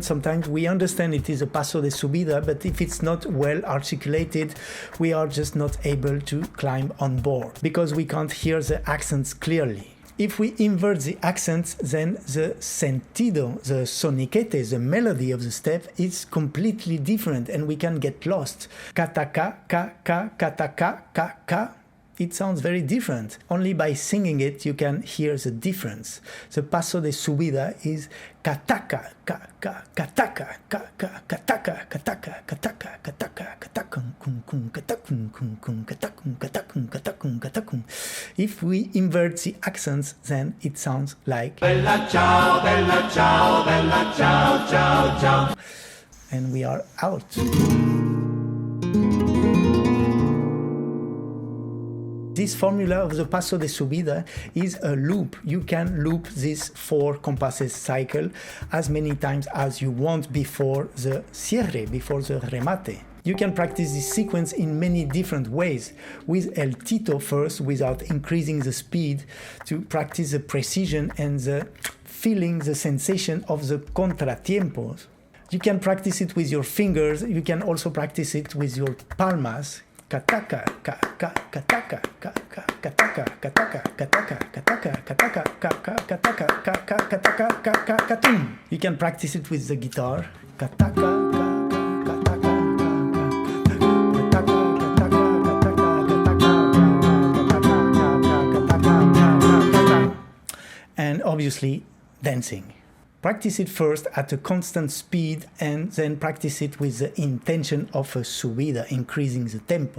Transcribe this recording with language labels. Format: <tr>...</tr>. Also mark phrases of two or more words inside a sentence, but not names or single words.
<en>Sometimes we understand it is a</en> <es>Paso de Subida,</es> <en>but if it's not well articulated, we are just not able to climb on board because we can't hear the accents clearly. If we invert the accents, then the sentido, the soniquete, the melody of the step is completely different and we can get lost. Kataka, ka, ka, kataka, ka, ka. It sounds very different. Only by singing it you can hear the difference. The</en> <es>Paso de Subida is kataka, ka, ka, kataka, ka, ka, kataka, kataka, kataka, kataka, katakun, kun, kun, katakun, kun, kun, katakun, katakun, katakun, katakun.</es> <en>If we invert the accents, then it sounds like</en> <it>bella ciao, bella ciao, bella ciao, ciao,</it> <en>ciao. And we are out. This formula of the</en> <es>Paso de Subida</es> <en>is a loop. You can loop this 4 compasses cycle as many times as you want before the cierre, before the remate. You can practice this sequence in many different ways. With</en> <es>el tito</es> <en>first, without increasing the speed, to practice the precision and the feeling, the sensation of the contratiempos. You can practice it with your fingers. You can also practice it with your palmas. Kataka, ka, ka, kataka, ka, ka, kataka, kataka, kataka, kataka, kataka, ka, ka, kataka, ka, ka, kataka, ka, ka, katum. You can practice it with the guitar. Kataka, ka, ka, kataka, and obviously dancing. Practice it first at a constant speed and then practice it with the intention of a subida, increasing the tempo.</en>